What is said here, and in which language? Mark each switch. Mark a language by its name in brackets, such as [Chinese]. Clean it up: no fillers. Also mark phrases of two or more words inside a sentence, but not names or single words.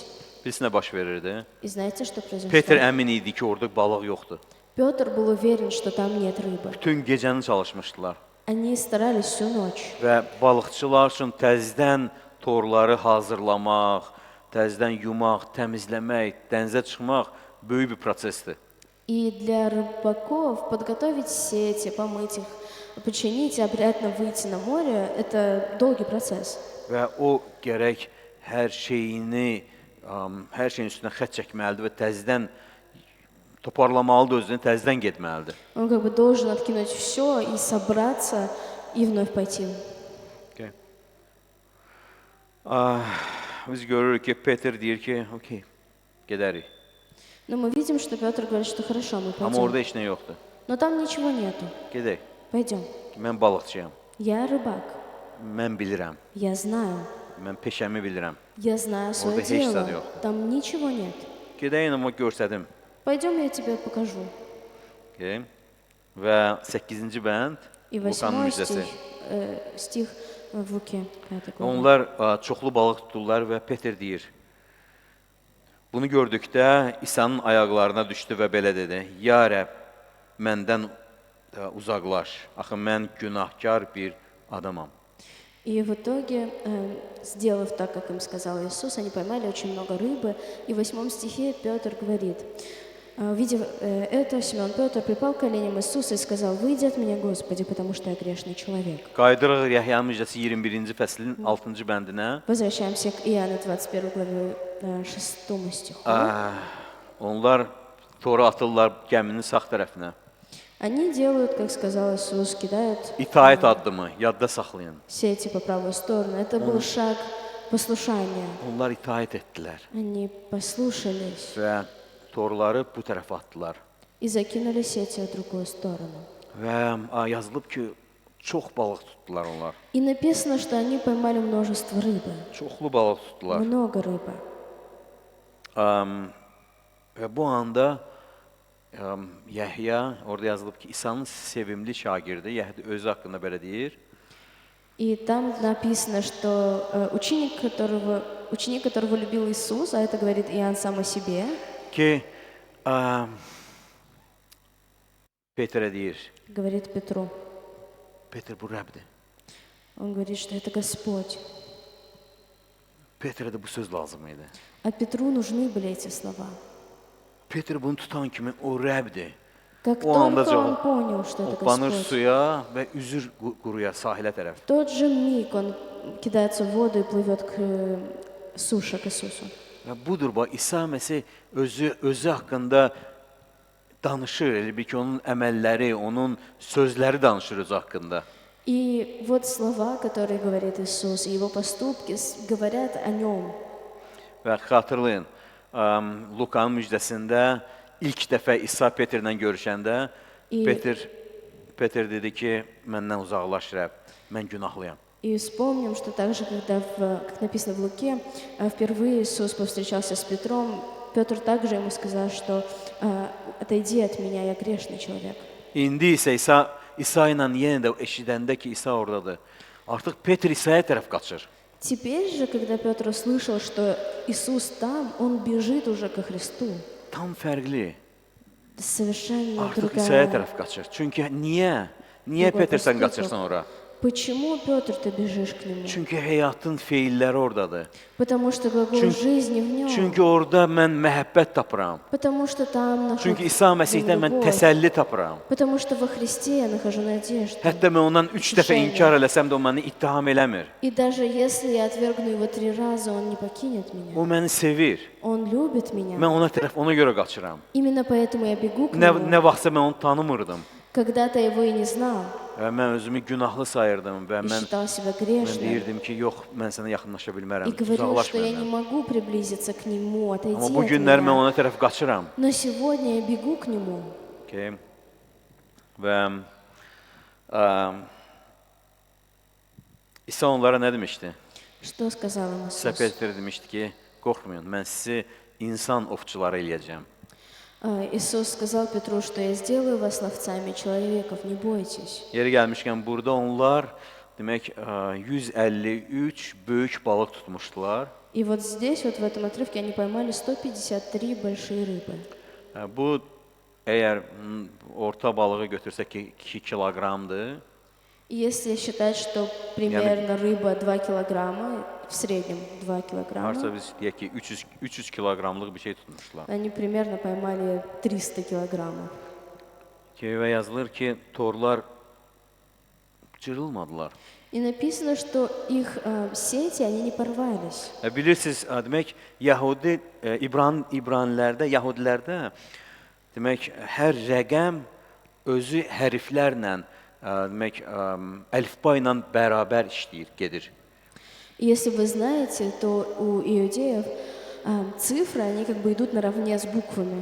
[Azerbaijani] Biz nə baş verirdi? [Russian] И знаете, что произошло? [Azerbaijani] Peter əmin idi ki, orada balıq yoxdur. [Russian] Петр был уверен, что там нет rыбы. [Azerbaijani] Bütün gecəni çalışmışdılar. [Russian] Они старались всю ночь. [Azerbaijani] Və balıqçılar üçün təzədən torları hazırlamaq, təzədən yumaq, təmizləmək, dənizə çıxmaq böyük bir prosesdir. [Russian] И для рыбаков подготовить сети, помыть их, починить и обратно выйти на море – это долгий процесс. [Azerbaijani] Və o gərək hər şeyin üstünə xətt çəkməlidir və təzədən toparlamalıdır, özünü təzədən getməlidir. [Russian] Он как бы должен откинуть все и собраться, и вновь пойти. [Azerbaijani] Okay. Biz görürük ki, Peter deyir ki, okey, gedərik. [Russian] Но мы видим, что Петр говорит, что хорошо, мы [Azerbaijani] Amma orada [Russian] пойдем. [Azerbaijani] heç nə yoxdur. [Russian] Но там nичего нету. [Azerbaijani] Gedək. [Russian] Пойдем. [Azerbaijani] Mən balıqçıyam. [Russian] Я рыбак. [Azerbaijani] Mən bilirəm. [Russian] Я знаю. [Azerbaijani] Mən peşəmi bilirəm. [Russian] Я знаю свое Вот и есть дело. стадион. Там ничего нет. [Azerbaijani] Gedəyin amma göstərdim. [Russian] Пойдем, я тебе покажу. [Azerbaijani] Okay. Və 8-ci bənd [Russian] И [Azerbaijani] Lukanın 8 müjdəsi. [Russian] стих в Луке, 5 глава. [Azerbaijani] Onlar çoxlu balıq tutdular və Peter deyir. Bunu gördükdə İsa'nın ayaqlarına düşdü və belə dedi: Ya Rəbb, məndən uzaqlaş. Axı mən günahkar bir adamam. [Russian] И в итоге, сделав так, как им сказал Иисус, они поймали очень много рыбы. И в 8 стихе Петр говорит: увидев это, Симеон Петр припал к коленям Иисуса и сказал: «Выйди от меня, Господи, потому что я грешный человек». [Azerbaijani] Qaydırıq Yəhyanın müjdəsi 21-ci fəslin 6-cı bəndinə. [Russian] Возвращаемся к Иоанна 21 главе 6 стиху. [Azerbaijani] Onlar tora atırlar gəminin sağ tərəfinə. [Russian] Они делают, как сказал Иисус, кидают [Azerbaijani] İtaət addımı yadda saxlayın. [Russian] сети по правую сторону. Это был шаг послушания. [Azerbaijani] Onlar itaət etdilər [Russian] Они послушались [Azerbaijani] və torları bu tərəfə atdılar. [Russian] и закинули сети в другую сторону. [Azerbaijani] Və yazılıb ki, çox balıq tutdular onlar. [Russian] И написано, что они поймали множество рыбы. [Azerbaijani] Çoxlu balıq tutdular. [Russian] Много rыбы. [Azerbaijani] Və bu anda Yəhya, orada yazılıb ki, İsa'nın sevimli şagirdi, Yəhya özü haqqında belə deyir. [Russian] И там написано, что ученик, которого любил Иисус, а это говорит Иоанн сам о себе, [Azerbaijani] Ki, Petrə deyir, [Russian] говорит Петру. [Azerbaijani] Petr bu Rəbdir. [Russian] Он говорит, что это Господь. [Azerbaijani] Petrə də bu söz lazım idi. [Russian] А Петру нужны были эти слова. [Azerbaijani] Petr bunu tutan kimi o Rəbdir. [Russian] Как [Azerbaijani] O anda [Russian] только он понял, что это [Azerbaijani] hoppanır [Russian] Господь, [Azerbaijani] suya və üzür quruya, sahilə tərəf. [Russian] в тот же миг он кидается в воду и плывет к суше, к Иисусу. [Azerbaijani] Və budur, bax, İsa Məsih özü haqqında danışır, elə bil ki, onun əməlləri, onun sözləri danışır özü haqqında. [Russian] И вот слова, которые говорит Иисус, и его поступки говорят о нем. [Azerbaijani] Və xatırlayın, Lukanın müjdəsində ilk dəfə İsa Petrlə görüşəndə Petr dedi ki, məndən uzaqlaş Rəbb, mən günahlıyam. [Russian] И вспомним, что также, когда, как написано в Луке, впервые Иисус повстречался с Петром, Петр также ему сказал, что «Отойди от меня, я грешный человек». [Azerbaijani] İndi isə İsa ilə yenə də eşidəndə ki, İsa oradadır, artıq Petr İsa'ya tərəf qaçır. [Russian] Теперь же, когда Петр услышал, что Иисус там, он бежит уже ко Христу. [Azerbaijani] Tam fərqli. [Russian] Совершенно [Azerbaijani] Artıq İsa'ya [Russian] другая. [Azerbaijani] tərəf qaçır. Çünki niyə? Niyə [Russian] Другой [Azerbaijani] Petr sən [Russian] поступок. [Azerbaijani] qaçırsan ora? [Russian] Почему, Петр, ты бежишь к нему? [Azerbaijani] Çünki həyatın feilləri oradadır. [Russian] Потому что глагол [Azerbaijani] Çünki- [Russian] жизни в нем. [Azerbaijani] Çünki orada mən məhəbbət tapıram. [Russian] Потому что там [Azerbaijani] Çünki [Russian] находится [Azerbaijani] İsa Məsihdə mən [Russian] любовь. [Azerbaijani] təsəlli tapıram. [Russian] Потому что во Христе я нахожу надежду. [Azerbaijani] Hətta mən ondan 3 dəfə Düşəndə. inkar eləsəm də o məni ittiham eləmir. [Russian] И даже если я отвергну его 3 раза, он не покинет меня. [Azerbaijani] O məni sevir. [Russian] Он любит меня. [Azerbaijani] Mən ona tərəf ona görə qaçıram. [Russian] Именно поэтому я бегу к [Azerbaijani] Nə [Russian] нему. [Azerbaijani] vaxtsa mən onu tanımırdım. [Russian] Когда-то его и не знал. [Azerbaijani] Və mən özümü günahlı sayırdım və [Russian] И [Azerbaijani] mən [Russian] считал себя [Azerbaijani] mən [Russian] грешным. [Azerbaijani] deyirdim ki, yox, mən sənə yaxınlaşa bilmərəm. [Russian] И говорил, [Azerbaijani] Uzaqlaş [Russian] что я не [Azerbaijani] məndən. [Russian] могу приблизиться к нему, отойди [Azerbaijani] Amma bu [Russian] от [Azerbaijani] günlər mən [Russian] меня. [Azerbaijani] ona tərəf qaçıram. [Russian] Но сегодня я бегу к нему. [Azerbaijani] Okay. Və İsa onlara nə demişdi? [Russian] Что сказал им [Azerbaijani] Sizə [Russian] Иисус? [Azerbaijani] Petr demişdi ki, qorxmayın, mən sizi insan ovçuları eləyəcəm. [Russian] Иисус сказал Петру, что я сделаю вас ловцами человеков, не бойтесь. [Azerbaijani] Yeri gəlmişkən burada onlar demək 153 böyük balıq tutmuşdular. [Russian] И вот здесь, вот в этом отрывке, они поймали 153 большие рыбы. [Azerbaijani] Bu əgər orta balığı götürsək ki 2 kiloqramdır. [Russian] И если считать, что примерно рыба 2 килограмма, в среднем 2 Harca килограмма, [Azerbaijani] biz deyək ki 300 kiloqramlıq bir şey tutmuşlar. [Russian] они примерно поймали 300 килограммов. [Azerbaijani] Və yazılır ki, torlar cırılmadılar. [Russian] И написано, что их сети, они не порвались. [Azerbaijani] Bilirsiniz, demək Yahudi İbranilərdə demək hər rəqəm özü hərflərlə demək əlifba ilə bərabər işləyir, gedir. [Russian] И если вы знаете, то у иудеев цифры, они как бы идут наравне с буквами.